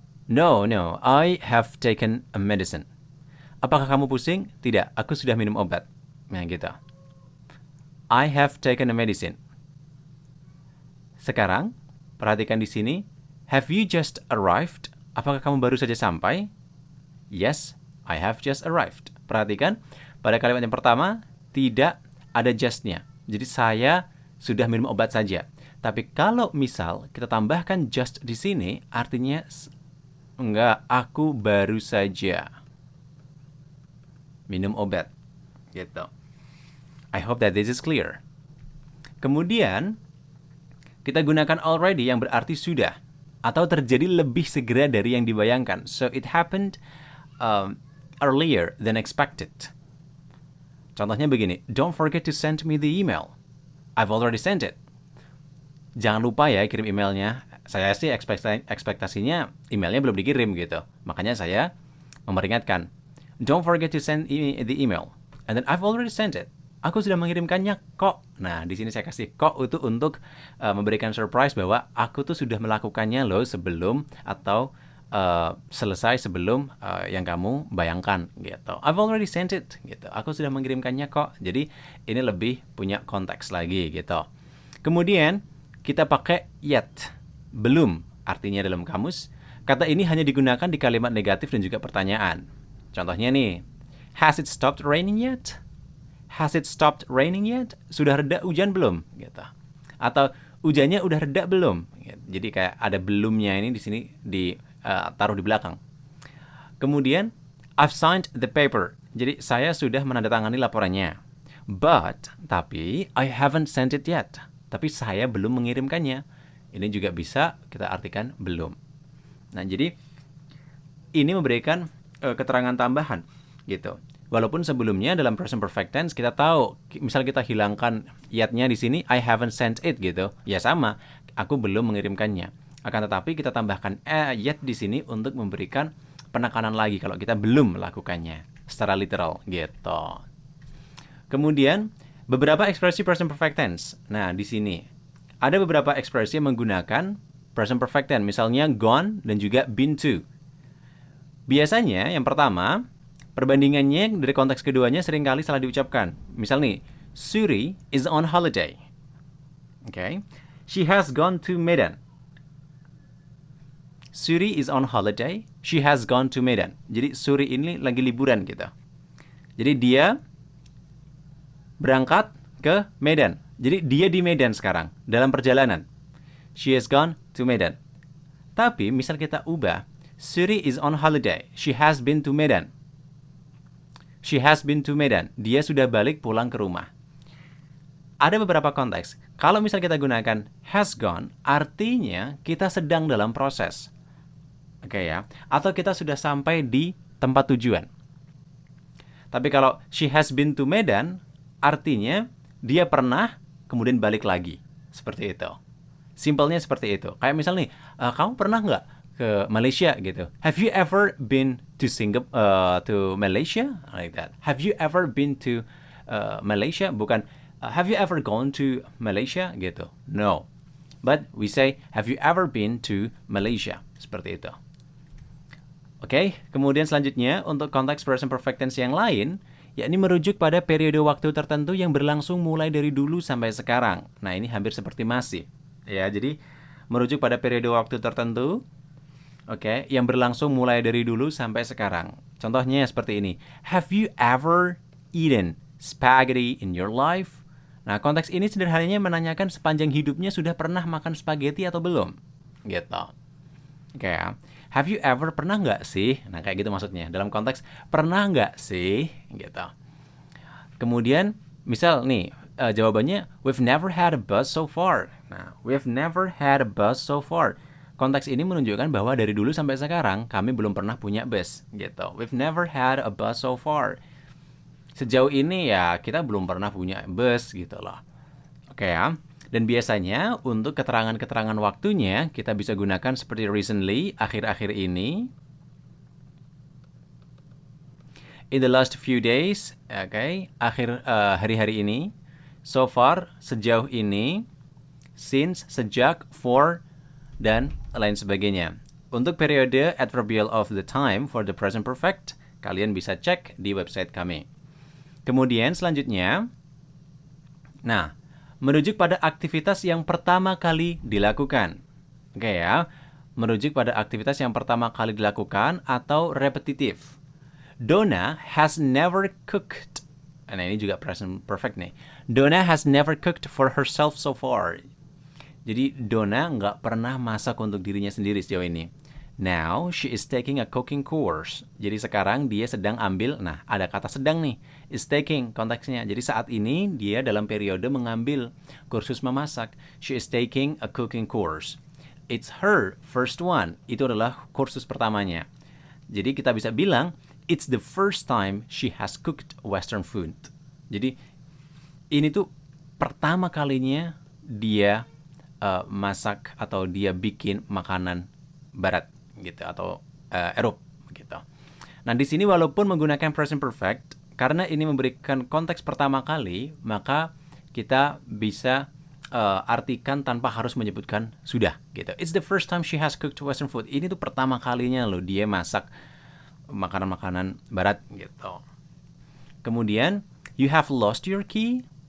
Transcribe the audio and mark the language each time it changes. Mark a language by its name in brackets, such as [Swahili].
[English] No, I have taken a medicine. [Indonesian] Apakah kamu pusing? Tidak, aku sudah minum obat. Nah, gitu. [English] I have taken a medicine. [Indonesian] Sekarang, perhatikan di sini. [English] Have you just arrived? [Indonesian] Apakah kamu baru saja sampai? [English] Yes, I have just arrived. [Indonesian] Perhatikan, pada kalimat yang pertama, tidak ada just-nya. Jadi saya sudah minum obat saja. Tapi kalau misal kita tambahkan just di sini, artinya enggak, aku baru saja minum obat. Gitu. [English] I hope that this is clear. [Indonesian] Kemudian, kita gunakan already yang berarti sudah. Atau terjadi lebih segera dari yang dibayangkan. [English] So, it happened earlier than expected. [Indonesian] Contohnya begini, [English] don't forget to send me the email. I've already sent it. [Indonesian] Jangan lupa ya kirim emailnya. Saya sih ekspektasinya emailnya belum dikirim gitu. Makanya saya memperingatkan. [English] Don't forget to send the email. And then I've already sent it. [Indonesian] Aku sudah mengirimkannya kok. Nah, di sini saya kasih kok itu untuk memberikan surprise bahwa aku tuh sudah melakukannya loh sebelum atau selesai sebelum yang kamu bayangkan gitu. [English] I've already sent it [Indonesian] gitu. Aku sudah mengirimkannya kok. Jadi ini lebih punya konteks lagi gitu. Kemudian kita pakai yet, belum artinya dalam kamus. Kata ini hanya digunakan di kalimat negatif dan juga pertanyaan. [English] Contohnya nih, has it stopped raining yet? Has it stopped raining yet? [Indonesian] Sudah reda hujan belum? Gitu. Atau hujannya udah reda belum? Jadi kayak ada belumnya ini di sini ditaruh di belakang. Kemudian [English] I've signed the paper. [Indonesian] Jadi saya sudah menandatangani laporannya. Tapi [English] I haven't sent it yet. [Indonesian] Tapi saya belum mengirimkannya. Ini juga bisa kita artikan belum. Nah, jadi ini memberikan keterangan tambahan gitu. Walaupun sebelumnya dalam present perfect tense kita tahu, misal kita hilangkan yet-nya di sini, [English] I haven't sent it [Indonesian] gitu. Ya sama, aku belum mengirimkannya. Akan tetapi kita tambahkan yet di sini untuk memberikan penekanan lagi kalau kita belum melakukannya secara literal gitu. Kemudian beberapa ekspresi present perfect tense. Nah, di sini ada beberapa ekspresi yang menggunakan present perfect tense, misalnya gone dan juga been to. Biasanya yang pertama, perbandingannya dari konteks keduanya seringkali salah diucapkan. Misal nih, [English] Suri is on holiday. Okay. She has gone to Medan. Suri is on holiday. She has gone to Medan. [Indonesian] Jadi Suri ini lagi liburan gitu. Jadi dia berangkat ke Medan. Jadi dia di Medan sekarang dalam perjalanan. [English] She has gone to Medan. [Indonesian] Tapi misal kita ubah, [English] Suri is on holiday. She has been to Medan. She has been to Medan. [Indonesian] Dia sudah balik pulang ke rumah. Ada beberapa konteks. Kalau misal kita gunakan has gone, artinya kita sedang dalam proses. Oke ya. Atau kita sudah sampai di tempat tujuan. Tapi kalau [English] she has been to Medan, [Indonesian] artinya dia pernah kemudian balik lagi. Seperti itu. Simpelnya seperti itu. Kayak misal nih, kamu pernah nggak ke Malaysia gitu? [English] Have you ever been to to Malaysia? Like that. Have you ever been to Malaysia? [Indonesian] Bukan, [English] have you ever gone to Malaysia? [Indonesian] Gitu. [English] No. But we say, have you ever been to Malaysia? [Indonesian] Seperti itu. Oke, kemudian selanjutnya untuk konteks present perfect tense yang lain, yakni merujuk pada periode waktu tertentu yang berlangsung mulai dari dulu sampai sekarang. Nah, ini hampir seperti masih. Ya, jadi merujuk pada periode waktu tertentu, oke, yang berlangsung mulai dari dulu sampai sekarang. Contohnya seperti ini. [English] Have you ever eaten spaghetti in your life? [Indonesian] Nah, konteks ini sederhananya menanyakan sepanjang hidupnya sudah pernah makan spaghetti atau belum? Gitu. Oke ya. [English] Have you ever, [Indonesian] pernah nggak sih? Nah, kayak gitu maksudnya. Dalam konteks, pernah nggak sih? Gitu. Kemudian, misal nih, jawabannya, [English] we've never had a bus so far. [Indonesian] Nah, [English] we've never had a bus so far. [Indonesian] Konteks ini menunjukkan bahwa dari dulu sampai sekarang, kami belum pernah punya bus. Gitu. [English] We've never had a bus so far. [Indonesian] Sejauh ini ya, kita belum pernah punya bus gitu loh. Oke ya. Dan biasanya untuk keterangan-keterangan waktunya kita bisa gunakan seperti recently, akhir-akhir ini. [English] In the last few days, [Indonesian] akhir hari-hari ini, so far, sejauh ini, since, sejak, for, dan lain sebagainya. Untuk periode [English] adverbial of the time for the present perfect, [Indonesian] kalian bisa cek di website kami. Kemudian selanjutnya, nah, merujuk pada aktivitas yang pertama kali dilakukan. Oke ya, merujuk pada aktivitas yang pertama kali dilakukan atau repetitif. [English] Donna has never cooked. [Indonesian] Nah, ini juga present perfect nih. [English] Donna has never cooked for herself so far. [Indonesian] Jadi, Donna nggak pernah masak untuk dirinya sendiri sejauh ini. [English] Now, she is taking a cooking course. [Indonesian] Jadi, sekarang dia sedang ambil, nah, ada kata sedang nih. [English] Is taking, [Indonesian] konteksnya. Jadi, saat ini dia dalam periode mengambil kursus memasak. [English] She is taking a cooking course. It's her first one. [Indonesian] Itu adalah kursus pertamanya. Jadi, kita bisa bilang, [English] it's the first time she has cooked Western food. [Indonesian] Jadi, ini tuh pertama kalinya dia masak atau dia bikin makanan barat gitu atau Eropa gitu. Nah, di sini walaupun menggunakan present perfect karena ini memberikan konteks pertama kali, maka kita bisa artikan tanpa harus menyebutkan sudah gitu. [English] It's the first time she has cooked Western food. [Indonesian] Ini tuh pertama kalinya loh dia masak makanan-makanan barat gitu. Kemudian, [English] you have lost your key.